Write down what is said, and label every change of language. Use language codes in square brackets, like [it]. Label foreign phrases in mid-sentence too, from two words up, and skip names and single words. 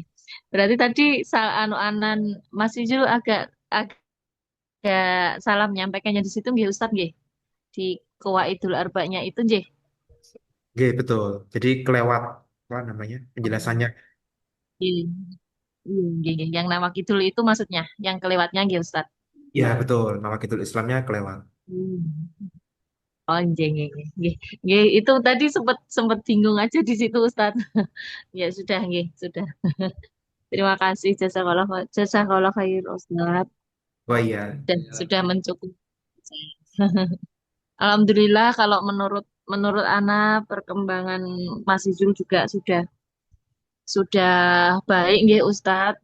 [id] Berarti tadi anu anan Mas Ijul agak salah menyampaikannya di situ nggih Ustadz nggih. Di Qawaidul Arba'nya itu nggih. Oke, betul. Jadi kelewat apa namanya penjelasannya. Iya, iya, [jv] nggih, nggih. [id] Yang nama kidul itu maksudnya, yang kelewatnya nggih Ustadz. Ya betul, Nawaqitul Islamnya kelewat. [jv] Hmm. Oh, nggih, nggih, nggih. Nggih, nggih, [id] itu tadi sempat sempat bingung aja di situ Ustadz. Ya sudah nggih, sudah. Terima kasih [ar] jazakallah khair [id] Ustadz Oh iya, dan sudah mencukupi. Alhamdulillah kalau menurut menurut Ana perkembangan Mas Izul juga sudah baik nggih Ustadz.